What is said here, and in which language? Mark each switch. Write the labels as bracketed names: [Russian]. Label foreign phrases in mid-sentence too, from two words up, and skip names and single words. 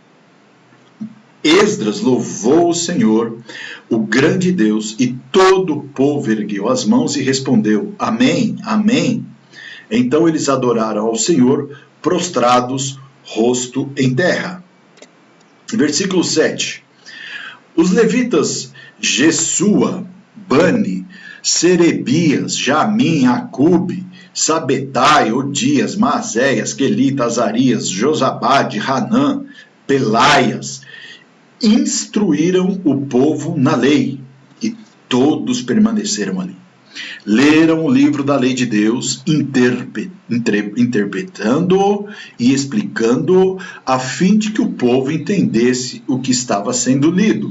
[Portuguese] Esdras louvou o Senhor, o grande Deus, e todo o povo ergueu as mãos e respondeu: Amém, Amém. Então eles adoraram ao Senhor, prostrados, rosto em terra. Versículo 7. Os levitas Jesua, Bani, Serebias, Jamim, Acube, Sabetai, Odias, Maazéias, Quelita, Azarias, Josabade, Hanã, Pelaias, instruíram o povo na lei, e todos permaneceram ali. leram o livro da lei de Deus, interpretando-o e explicando-o, a fim de que o povo entendesse o que estava sendo lido.